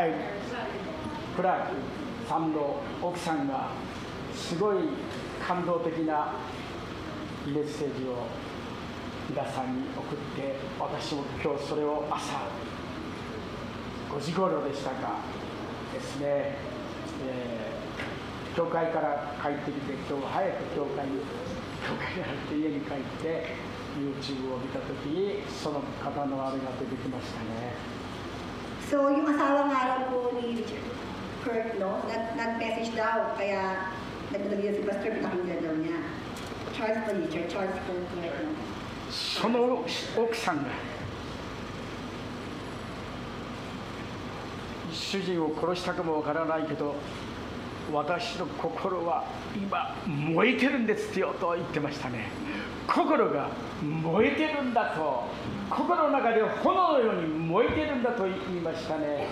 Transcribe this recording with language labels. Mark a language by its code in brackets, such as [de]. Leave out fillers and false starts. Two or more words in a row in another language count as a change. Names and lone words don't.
[ja] はい、クラークさんの奥さんがすごい感動的なメッセージを皆さんに送って、私も今日それを朝5時頃でしたかですね、教会から帰ってきて、今日早く教会に入って家に帰って YouTube を見たときにその方のあれが出てきましたね。 [tl] So, yung asawa nga raw po ni Kurt, no, nag-message daw, kaya nagdalagyan si Pastor, pinakinggan daw niya. Charles Kurt, no? [ja] その奥さんが主人を殺したかもわからないけど、私の心は今燃えてるんですよと言ってましたね。心が燃えてるんだと、心の中で炎のように燃えてるんだと言いましたね。